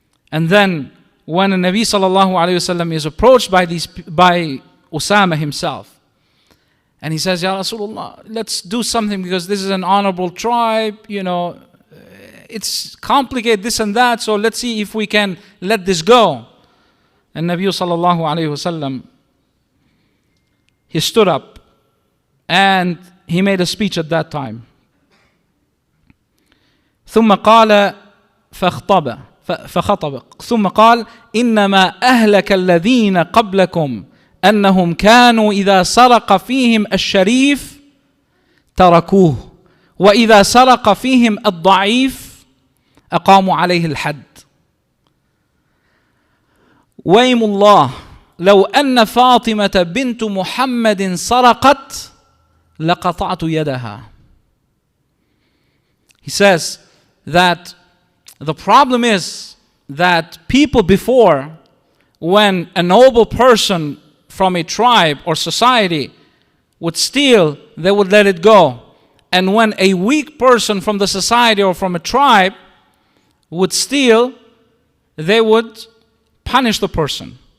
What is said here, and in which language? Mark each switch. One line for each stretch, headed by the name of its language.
English: And then when a Nabi sallallahu alayhi wasallam is approached by Usama himself, and he says, Ya Rasulullah, let's do something because this is an honorable tribe, it's complicated, this and that, so let's see if we can let this go. And Nabi sallallahu alayhi wasallam, he stood up and he made a speech at that time.
Arabic: ثم قال فخطب ثم قال إنما أهلك الذين قبلكم أنهم كانوا إذا سرق فيهم الشريف تركوه وإذا سرق فيهم الضعيف أقاموا عليه الحد ويم الله لو أن فاطمة بنت محمد سرقت لقطعت يدها.
English: He says that the problem is that people before, when a noble person from a tribe or society would steal, they would let it go. And when a weak person from the society or from a tribe would steal, they would punish the person.